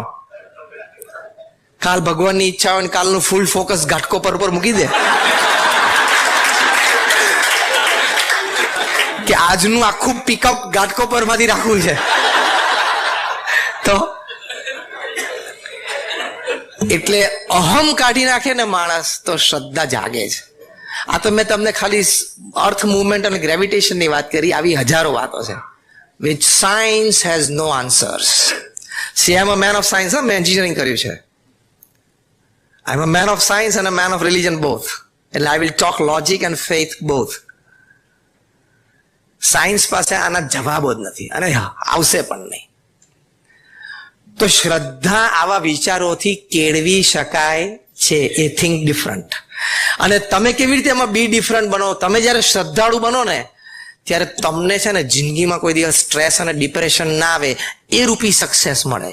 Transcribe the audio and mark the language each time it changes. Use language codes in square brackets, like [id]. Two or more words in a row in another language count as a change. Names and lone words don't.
[gu] કાલ ભગવાનની ઈચ્છા હોય ને કાલનું [en] full focus [gu] ઘાટકો પર મૂકી દે કે આજનું આખું પિકઅપ ઘાટકો પર માંથી રાખવું છે. તો એટલે અહમ કાઢી નાખે ને માણસ તો શ્રદ્ધા જાગે છે. આ તો મેં તમને ખાલી [en] earth movement [gu] અને ગ્રેવિટેશનની વાત કરી. આવી હજારો વાતો છે [en] which science has no answers. See, I am a man of science. [gu] મેં એન્જિનિયરિંગ કર્યું છે. [en] I am a man of science and a man of religion both. And I will talk logic and faith both. [gu] સાયન્સ પાસે આના જવાબો જ નથી અને આવશે પણ નહીં. તો શ્રદ્ધા આવા વિચારોથી કેળવી શકાય છે. એ [en] think different. [gu] અને તમે કેવી રીતે એમાં [en] be different [gu] બનો? તમે જયારે શ્રદ્ધાળુ બનો ને ત્યારે તમને છે ને જિંદગીમાં કોઈ દિવસ સ્ટ્રેસ અને ડિપ્રેશન ના આવે એ રૂપી સક્સેસ મળે.